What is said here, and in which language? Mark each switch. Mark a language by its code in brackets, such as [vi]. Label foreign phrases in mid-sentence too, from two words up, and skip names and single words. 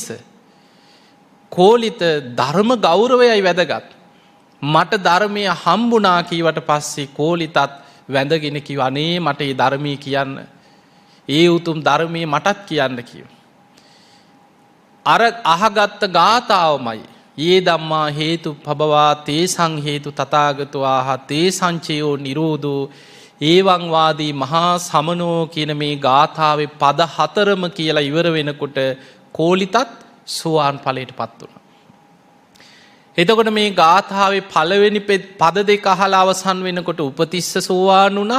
[si] කෝලිත ධර්ම ගෞරවයයි වැදගත්. මට ධර්මය හම්බුණා කීවට පස්සේ කෝලිතත් වැඳගෙන කිව්වා අනේ මට මේ ධර්මයේ කියන්න. ඒ උතුම් ධර්මයේ මටත් කියන්න කිව්වා. අර අහගත්ත ගාථාවමයි [pi] ඒ ධම්මා හේතුප්පබවා තේසං හේතු තථාගතෝ ආහ තේ සංචයෝ නිරෝධෝ ඒවං වාදී මහා සමනෝ [si] කියන මේ ගාථාවේ පද 4ම කියලා ඉවර වෙනකොට කෝලිතත් සෝවාන් ඵලයටපත් වුණා. එතකොට මේ ගාථාවේ පළවෙනි පද දෙක අහලා අවසන් වෙනකොට උපතිස්ස සෝවාන් වුණා.